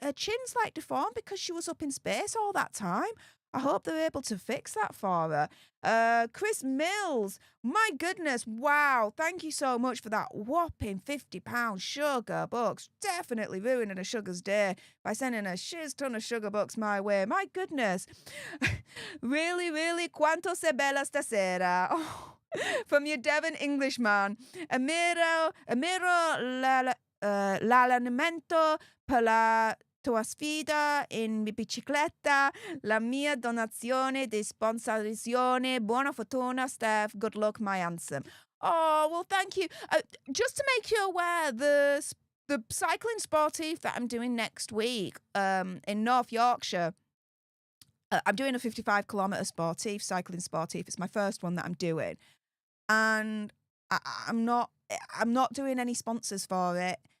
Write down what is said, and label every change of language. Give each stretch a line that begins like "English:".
English: Her chin's like deformed because she was up in space all that time. I hope they're able to fix that for her. Chris Mills, my goodness, wow. Thank you so much for that whopping £50 sugar bucks. Definitely ruining a sugar's day by sending a shiz ton of sugar bucks my way. My goodness.
Italian: Really, quanto sei bella stasera.
English: Oh, from your Devon Englishman.
Italian: Amiro l'allenamento per la tua sfida in bicicletta, la mia donazione di sponsorizzazione. Buona fortuna,
English: Steph. Good luck, my handsome. Oh, well, thank you. Just to make you aware, the cycling sportive that I'm doing next week in North Yorkshire, I'm doing a 55-kilometre sportive, cycling sportive. It's my first one that I'm doing. And I'm not doing any sponsors for it.